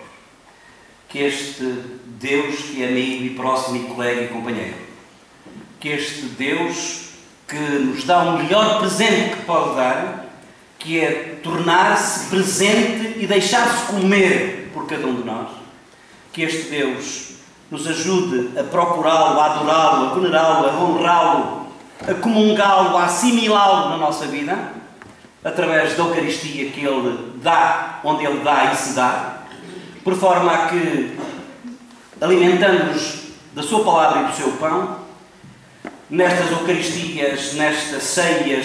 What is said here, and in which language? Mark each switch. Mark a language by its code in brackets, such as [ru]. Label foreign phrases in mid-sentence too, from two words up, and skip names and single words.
[pt] Que este Deus que é amigo e próximo e colega e companheiro, que este Deus que nos dá o melhor presente que pode dar, que é tornar-se presente e deixar-se comer por cada um de nós, que este Deus nos ajude a procurá-lo, a adorá-lo, a venerá-lo, a honrá-lo, a comungá-lo, a assimilá-lo na nossa vida, através da Eucaristia que Ele dá, onde Ele dá e se dá, por forma a que, alimentando-nos da Sua Palavra e do Seu Pão, nestas Eucaristias, nestas ceias